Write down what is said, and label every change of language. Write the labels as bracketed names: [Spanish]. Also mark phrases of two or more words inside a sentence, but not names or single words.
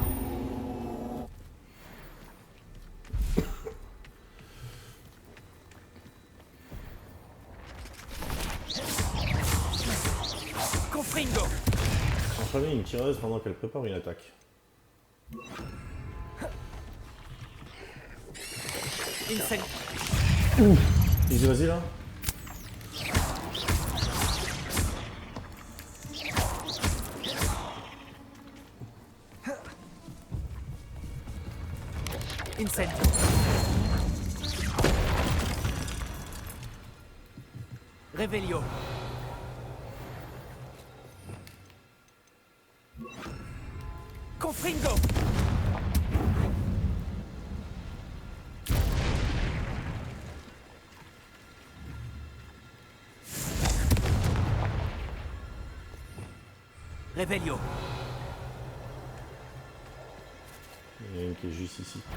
[French] Confringo. Enchaîner une tireuse pendant qu'elle prépare une attaque. Incendio. Easy, vas-y là. Incendio. Réveillon. Confringo. Réveillon. Il y en a une qui est juste ici.